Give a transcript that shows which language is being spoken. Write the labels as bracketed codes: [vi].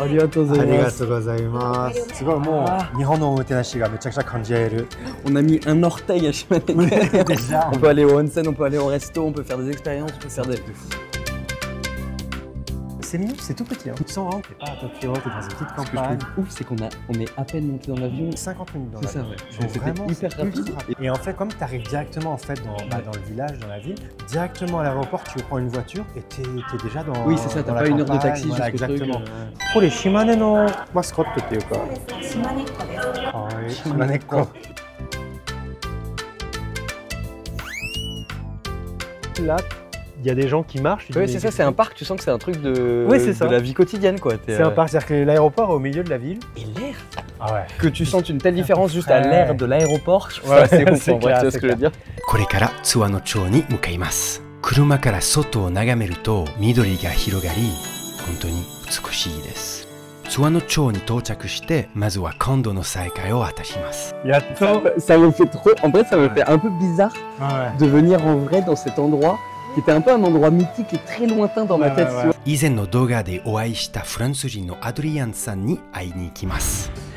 [ja] ありがとうございます。ありがとうございます。すごい、もう日本のおもてなしがめちゃくちゃ感じられる。 [fr] On a mis un orteil à Shimaneke. On peut aller au onsen, on peut aller au resto, on peut faire des expériences, on peut faire des... C'est mignon, c'est tout petit. Tu sens vraiment que t'es pas à Tokyo, t'es dans une petite campagne. Ce que je trouve ouf, c'est qu'on est à peine monté dans l'avion. 50 minutes dans l'avion. C'est ça, ouais. C'était hyper rapide. Et en fait, comme tu arrives directement en fait, dans le village, dans la ville, directement à l'aéroport, tu prends une voiture et t'es déjà dans. Oui, c'est ça, t'as pas une heure de taxi jusqu'au exactement. Pour les Shimane no mascotte, tu es quoi? [ja] Shimanekoです。 [fr] Ah oui, Shimaneko. Là, il y a des gens qui marchent. Oui, c'est ça, c'est un parc, tu sens que c'est un truc de la vie quotidienne, quoi. C'est un parc, c'est-à-dire que l'aéroport est au milieu de la ville. Et l'air, ah ouais. que tu sentes une telle différence juste à l'air de l'aéroport, je trouve ça assez ouf, en vrai, tu vois ce que je veux dire. [ja] これから津和野町に向かいます。車から外を眺めると緑が広がり、本当に美しいです。津和野町に到着して、まずは今度の再会を果たします。やっと。 [fr] Ça me fait trop, en vrai, ça me fait un peu bizarre de venir en vrai dans cet endroit qui était un peu un endroit mythique et très lointain dans ma tête. [ja] 以前の動画でお会いしたフランス人のアドリアンさんに会いに行きます。